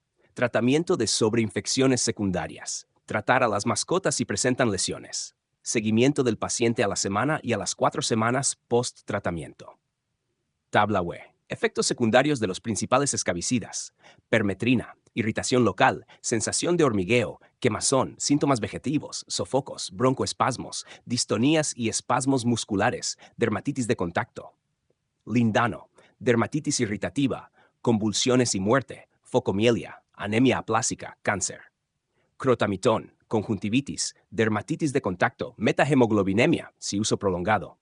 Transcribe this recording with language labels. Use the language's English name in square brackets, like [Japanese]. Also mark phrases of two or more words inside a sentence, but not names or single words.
[Spanish] Tratamiento de sobreinfecciones secundarias. Tratar a las mascotas si presentan lesiones. Seguimiento del paciente a la semana y a las 4 semanas post-tratamiento. Tabla W. Efectos secundarios de los principales escabicidas. Permetrina, irritación local, sensación de hormigueo, quemazón, síntomas vegetativos, sofocos, broncoespasmos, distonías y espasmos musculares, dermatitis de contacto. Lindano, dermatitis irritativa, convulsiones y muerte, focomielia, anemia aplásica, cáncer. Crotamitón, conjuntivitis, dermatitis de contacto, metahemoglobinemia, si uso prolongado.